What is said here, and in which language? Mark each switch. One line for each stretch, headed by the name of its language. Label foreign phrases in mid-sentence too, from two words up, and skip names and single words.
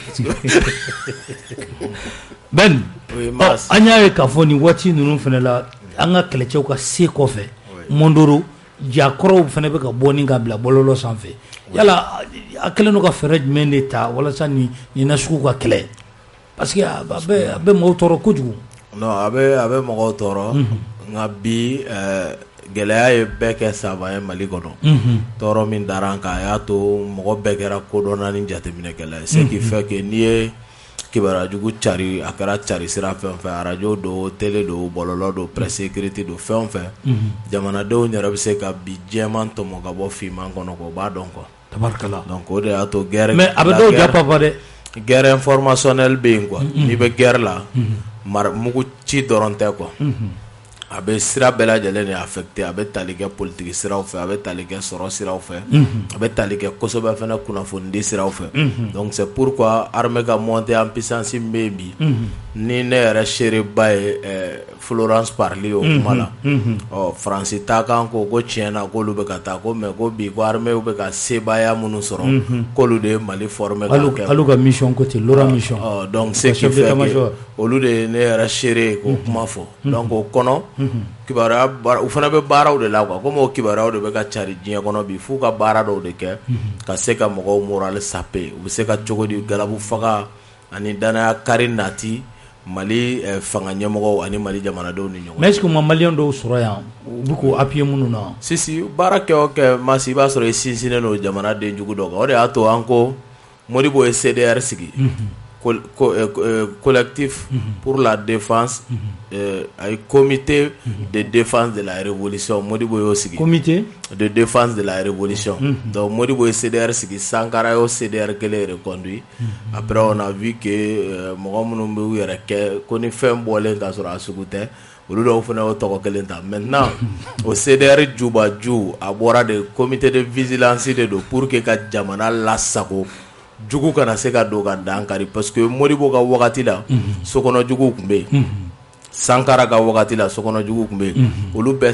Bambara: Ben an y'a ye k'a fɔ nin waati ninnu fana la an ka kɛlɛcɛw ka se kɔfɛ Mondoro jakɔrɔw fana bɛ ka bɔ ni ka bila bɔlɔlɔ sanfɛ yala a kɛlen don ka fɛɛrɛ jumɛn de ta walasa nin nasugu ka kɛlɛ
French: parce que
Bambara: a bɛ mɔgɔw tɔɔrɔ kojugu non a bɛ mɔgɔw tɔɔrɔ nka bi gɛlɛya ye bɛɛ kɛ saba ye Mali kɔnɔ tɔɔrɔ min dara an kan a y'a to mɔgɔ bɛɛ kɛra kodɔnna ni jateminɛkɛla ye
French: ce qui fait que
Bambara: n'i ye kibaruya jugu cari a kɛra cari sira fɛn fɛn arajo do télé do bɔlɔlɔ do
French: presse écrite
Bambara: do fɛn fɛn jamanadenw yɛrɛ bɛ se ka bi jɛman tɔmɔ ka bɔ finman kɔnɔ k'o b'a dɔn quoi. Tabarkala. Donc o de y'a to guerre. Mais a bɛ dɔw ja papa dɛ.
French: Guerre informationnelle
Bambara: bɛ yen quoi. N'i bɛ guerre la mugu ci dɔrɔn tɛ quoi. A bɛ sira bɛɛ lajɛlen de affecté, a bɛ tali kɛ politique siraw fɛ, a bɛ tali kɛ sɔrɔ siraw fɛ, a bɛ tali kɛ kosɛbɛ fana kunnafonidi siraw fɛ.
French: Donc c'est pourquoi
Bambara: armée ka
French: montée en puissance
Bambara: bɛ yen bi ni ne yɛrɛ seereba ye Florence Parly o kuma la France ta kan ko tiɲɛna k'olu bɛ ka taa ko mais ko bi ko armée bɛ ka sebaya minnu sɔrɔ k'olu de ye Mali former ka kɛ alu ka
French: mission côté
Bambara: Laurent mission
French: donc ce qui fait que
Bambara: olu de ye ne yɛrɛ seere k'o kuma fɔ donc o kɔnɔ kibaruya u fana bɛ baaraw de la quoi comme o kibaruyaw de bɛ ka cari diɲɛ kɔnɔ bi f'u ka baara dɔw de kɛ ka se ka mɔgɔw moral saper u bɛ se ka cogo di galabu faga ani danaya kari nati Mali fanga ɲɛmɔgɔw ani Mali jamanadenw ni ɲɔgɔn.
French: Mais est-ce que
Bambara: ma malien dɔw sɔrɔ yan u bɛ k'o appuyer minnu na. Si baara kɛ o kɛ Masi i b'a sɔrɔ i sinsinnen don jamanaden jugu dɔ kan o de y'a to an ko Modibo ye CDR sigi.
French: Collectif pour la défense comité de défense de la révolution
Bambara: Modibo y'o sigi
French: comité de défense de la révolution
Bambara: donc Modibo ye CDR sigi Sankara y'o CDR kelen reconduit
French: après on a vu que
Bambara: mɔgɔ minnu bɛ u yɛrɛ kɛ ko ni fɛn bɔlen ka sɔrɔ a sugu tɛ olu dɔw fana y'o tɔgɔ kelen ta maintenant o CDR jubaju a bɔra de
French: comité de vigilance
Bambara: de do
French: pour que
Bambara: ka jamana lasago jugu kana se ka don ka dankari
French: parce que
Bambara: Modibo ka wagati la sokɔnɔ jugu tun bɛ yen Sankara ka wagati la sokɔnɔ jugu tun bɛ yen olu bɛɛ